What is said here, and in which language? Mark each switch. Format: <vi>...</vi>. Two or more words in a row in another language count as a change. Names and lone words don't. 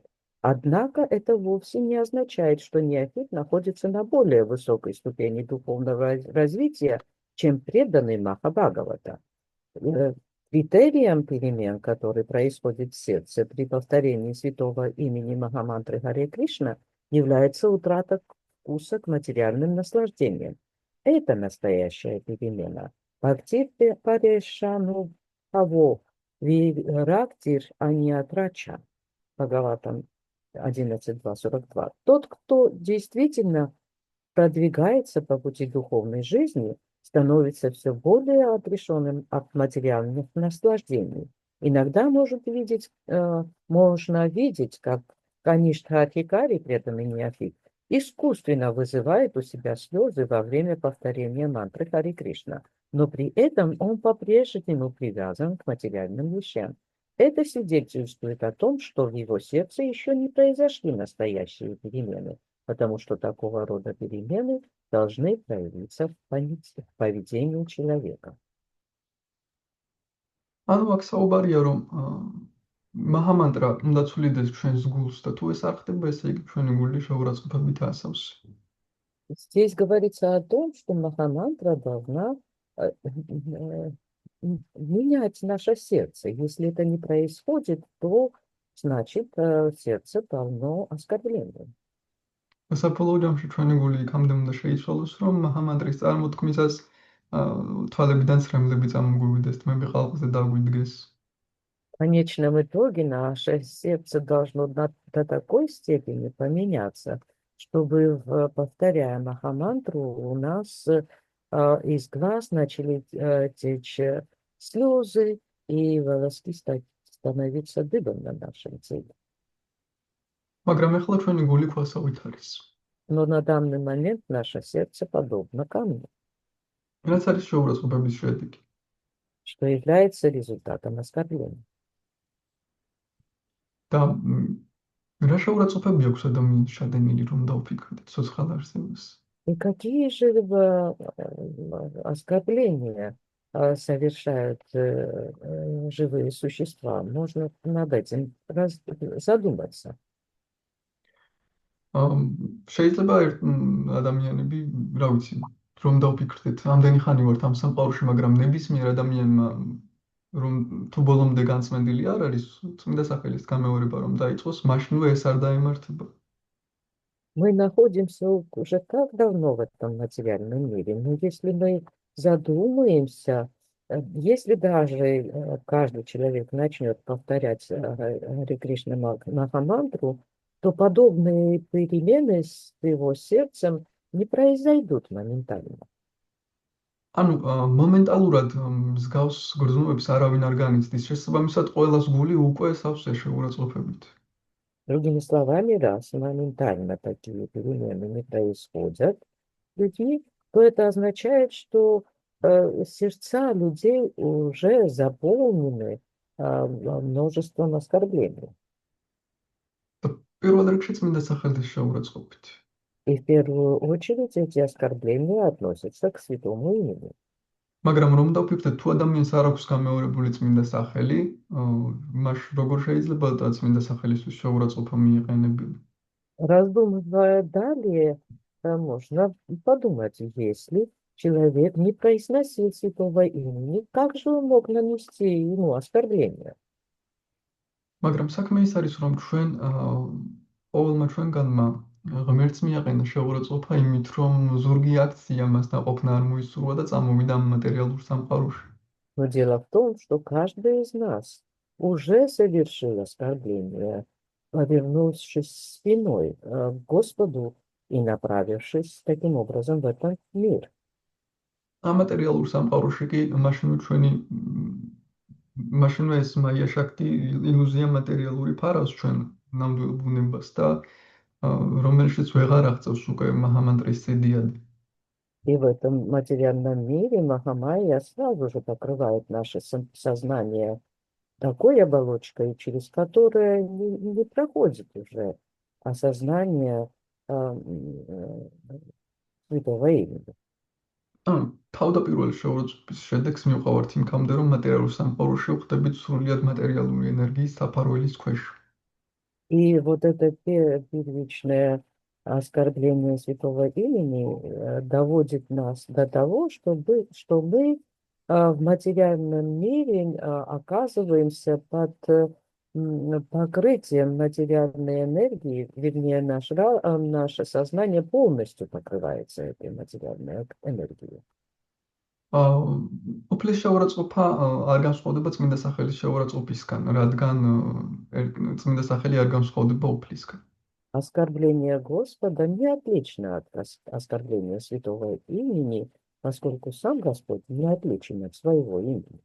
<ru>Однако это вовсе не означает, что неофит находится на более высокой ступени духовного развития, чем преданный Махабхагавата. Критерием перемен, который происходит в сердце при повторении святого имени Махамантры Харе Кришна, является утрата вкуса к материальным наслаждениям. Это настоящая перемена.</ru> <sa>भक्तिः परेशानुभवो विरक्तिर् अन्यत्र च.</sa> <ru>Бхагаватам 11.2.42. Тот, кто действительно продвигается по пути духовной жизни, становится все более отрешенным от материальных наслаждений. Иногда можно видеть, как Каништха-Адхикари, преданный неофит, искусственно вызывает у себя слезы во время повторения мантры Хари Кришна, но при этом он по-прежнему привязан к материальным вещам. Это свидетельствует о том, что в его сердце еще не произошли настоящие перемены, потому что такого рода перемены должны проявиться в поведении человека.</ru> <ka>ანუ აქ საუბარია, რომ მაჰამანტრა უნდა ცვლიდეს ჩვენს გულს და თუ ეს არ ხდება, ესე იგი ჩვენი გული შეურაცხყოფებით ასავს.</ka> <ru>Здесь говорится о том, что Махамантра должна менять наше сердце. Если это не происходит, то значит сердце полно оскорблений.</ru> <ka>საფუძვლად ჯამში ჩვენი გული იქამდე უნდა შეიცვალოს, რომ მაჰამანტრის წარმოთქმისას თვალებიდან ცრემლები წამოგვივიდეს, თმები ხალხზე დაგვიდგეს.</ka> <ru>В конечном итоге наше сердце должно до такой степени поменяться, чтобы, повторяя Махамантру, у нас из глаз начали течь слезы, и волоски становиться дыбом на нашем теле.</ru> <ka>მაგრამ ეხლა ჩვენი გული ქვასავით არის.</ka> <ru>Но на данный момент наше сердце подобно камню,</ru> <ka>რაც არის შეურაცხყოფების შედეგი.</ka> <ru>что является результатом оскорбления.</ru> <ka>და რა შეურაცხყოფები აქვს ადამიანს შადენილი, რომ დავფიქრდეთ ცოცხალ არსებას?</ka> <ru>И какие же оскорбления совершают живые существа? Можно над этим задуматься.</ru> <ka>შეიძლება ადამიანები, რა ვიცი, რომ დავფიქრდეთ, ამდენი ხანი ვართ ამ სამყაროში, მაგრამ ნებისმიერ ადამიანმა რომ თუ ბოლომდე განწმენდილი არ არის, წმინდა სახელის გამეორება რომ დაიწყოს, მაშინვე ეს არ დაემართება.</ka> <ru>Мы находимся уже так давно в этом материальном мире, но если мы задумаемся, если даже каждый человек начнет повторять Харе Кришна Махамантру, то подобные перемены с его сердцем не произойдут моментально.</ru> <ka>ანუ მომენტალურად მსგავს გრძნობებს არავინ არ განიცდის, შესაბამისად ყველას გული უკვე სავსე შეურაცხყოფებით.</ka> <ru>Другими словами, раз моментально такие перемены не происходят людьми, то это означает, что сердца людей уже заполнены множеством оскорблений.</ru> <ka>პირველ რიგში წმინდა სახელის შეურაცხყოფით.</ka> <ru>И в первую очередь эти оскорбления относятся к святому имени.</ru> <ka>მაგრამ რომ დავფიქრდეთ, თუ ადამიანს არ აქვს გამეორებული წმინდა სახელი, მაშ როგორ შეიძლება წმინდა სახელისთვის შეურაცხყოფა მიეყენებინა?</ka> <ru>Раздумывая далее, можно подумать, если человек не произносил святого имени, как же он мог нанести ему оскорбление?</ru> <ka>მაგრამ საქმე ის არის, რომ ჩვენ ყოველმა ჩვენგანმა ღმერთს მიაყენა შეურაცხყოფა იმით, რომ ზურგი აქცია მას დაყოფნა არ მოისურვა და წამოვიდა ამ მატერიალურ სამყაროში.</ka> <ru>Но дело в том, что каждый из нас уже совершил оскорбление, повернувшись спиной к Господу и направившись таким образом в этот мир.</ru> <ka>ამ მატერიალურ სამყაროში კი მაშინვე ეს</ka> <sa>माया शक्ति</sa> <ka>ილუზია მატერიალური ფარავს ჩვენ ნამდვილ ბუნებას და რომელშიც ვეღარ აღწევს უკვე მაჰამანტრის სიდიადი.</ka> <ru>И в этом материальном мире Махамайя сразу же покрывает наше сознание такой оболочкой, через которое не проходит уже осознание святого имени.</ru> <ka>თავდაპირველი შეურაცხყოფის შედეგს მივყავართ იმქამდე, რომ მატერიალურ სამყაროში ვხდებით სრულიად მატერიალური ენერგიის საფარველის ქვეშ.</ka> <ru>И вот это первичное оскорбление святого имени доводит нас до того, что мы в материальном мире оказываемся под покрытием материальной энергии, вернее, наше сознание полностью покрывается этой материальной энергией.</ru> <ka>უფლის შეურაცხყოფა არ განსხვავდება წმინდა სახელის შეურაცხყოფისგან, რადგან წმინდა სახელი არ განსხვავდება უფლისგან.</ka> <ru>Оскорбление Господа не отлично от оскорбления святого имени, поскольку сам Господь не отличен от своего имени.</ru>